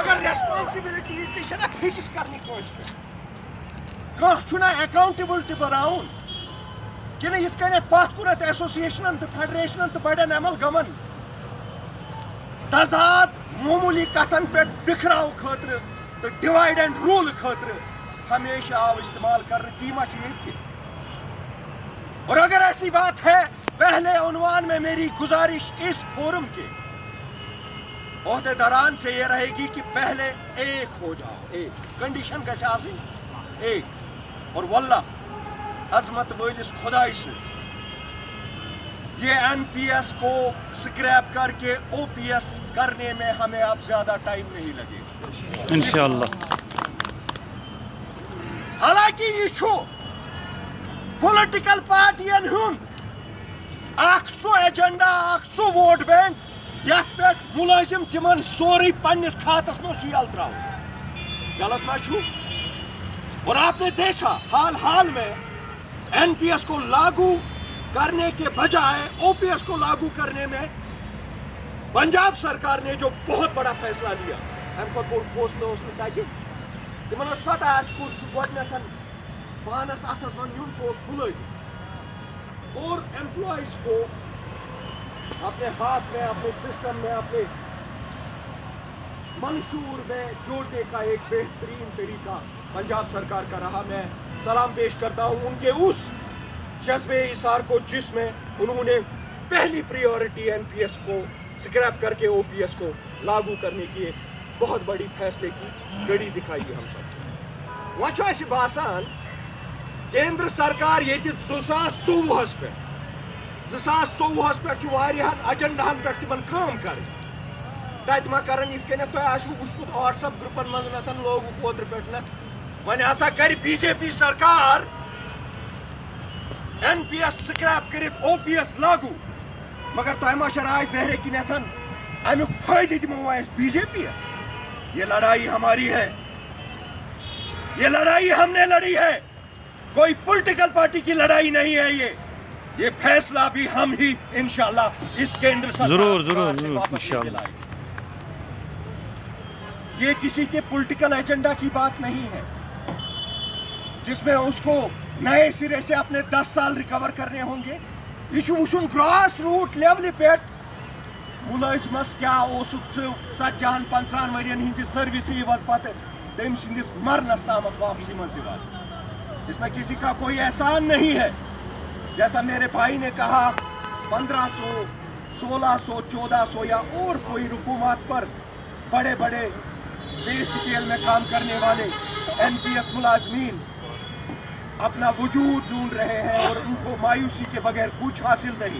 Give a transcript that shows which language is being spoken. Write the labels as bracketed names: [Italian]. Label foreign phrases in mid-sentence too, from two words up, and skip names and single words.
[Kashmiri] ریسپانسبلٹیز تہ فکس کرنی کانٛہہ چھُنا اکاؤنٹیبل تہ بناوُن کنہ یتھ کٔنٮ۪تھ پتھ کُنتھ ایسوسیشنن تہ فیڈریشنن تہ بڑٮ۪ن عمل گمن تضاد معمولی کتن پٮ۪ٹھ بکھراو خٲطرٕ تہٕ [English] divide and rule [Kashmiri] خٲطرٕ ہمیشہ آو استعمال کرنہٕ تی ما چھُ ییٚتہِ تہِ اور [Urdu] اگر ایسی بات ہے پہلے عنوان میں میری گزارش اس فورم کے عہدے داران سے یہ رہے گی کہ پہلے ایک ہو جاؤ ایک کنڈیشن [Kashmiri] گژھِ آسٕنۍ [Urdu] ایک اور واللہ [Kashmiri] عظمت وٲلِس خداے سٕنٛز [Urdu] یہ این پی ایس کو سکریپ کر کے او پی ایس کرنے میں ہمیں اب زیادہ ٹائم نہیں لگے گا انشاءاللہ. [Kashmiri] حالانکہ یہ چھُ پولیٹیکل پارٹین ہُنٛد اکھ سُہ ایجنڈا اکھ سُہ ووٹ بینک یتھ پٮ۪ٹھ ملٲزم تمن سورُے پننس کھاتس منٛز چھُ یلہٕ تراوُن غلط ما چھُ [Urdu] اور آپ نے دیکھا حال میں این پی ایس کو لاگو کرنے کے بجائے او پی ایس کو لاگو کرنے میں پنجاب سرکار نے جو بہت بڑا فیصلہ لیا [Kashmiri] ام کو بوڑ فٲصلہٕ اوس نہٕ تتہِ تمن ٲس پتہ اَسہِ کُس چھُ گۄڈنٮ۪تھ پانس اتھس منٛز نیُن سُہ اوس مُلٲزم [Urdu] اور ایمپلائیز کو اپنے ہاتھ میں اپنے سسٹم میں اپنے منشور میں جوڑنے کا ایک بہترین طریقہ پنجاب سرکار کا رہا. میں سلام پیش کرتا ہوں ان کے اس جذبے اثار کو جس میں انہوں نے پہلی پریورٹی این پی ایس کو سکریپ کر کے او پی ایس کو لاگو کرنے کی ایک بہت بڑی فیصلے کی گڑی دکھائی ہے ہم سب. [Kashmiri] وۄنۍ چھُ اَسہِ باسان کیندر سرکار ییٚتہِ 2024 پٮ۪ٹھ 2024 پٮ۪ٹھ چھُ واریاہن اجنڈاہن پٮ۪ٹھ تِمن کٲم کرٕنۍ تتہِ ما کرن یِتھ کٔنٮ۪تھ تۄہہِ آسِوٕ وٕچھمُت واٹس ایپ گرُپن منٛز نتھن لوگُکھ اوترٕ پٮ۪ٹھ نتھ وۄنۍ ہسا کرِ بی جے پی سرکار این پی ایس سکریپ کرِتھ او پی ایس لاگو مگر تۄہہِ ما چھےٚ راے زہرے کِنٮ۪تھن امیُک فٲیدٕ دِمو وۄنۍ أسۍ بی جے پی یس. [Urdu] یہ لڑائی ہماری ہے یہ لڑائی ہم نے لڑی ہے کوئی پولیٹیکل پارٹی کی لڑائی نہیں ہے. یہ فیصلہ بھی ہم ہی انشاءاللہ اس کیندر ضرور انشاءاللہ. یہ کسی کے پولیٹیکل ایجنڈا کی بات نہیں ہے جس میں اس کو نئے سرے سے اپنے 10 سال ریکور کرنے ہوں گے. [Kashmiri] یہ چھُ وٕچھُن [English] grass root [Kashmiri] لیولہِ پٮ۪ٹھ مُلٲزمس کیٛاہ اوسُکھ ژٕ 40-50 ؤرین ہِنٛزِ سٔروِسہِ یِوان پتہٕ تٔمۍ سٕنٛدِس مرنس تامتھ واپسی منٛز یِوان. [Urdu] اس میں کسی کا کوئی احسان نہیں ہے. جیسا میرے بھائی نے کہا 1500 1600 1400 یا اور کوئی رکومات پر بڑے بڑے بے سکیل میں کام کرنے والے این پی ایس ملازمین اپنا وجود ڈھونڈ رہے ہیں اور ان کو مایوسی کے بغیر کچھ حاصل نہیں.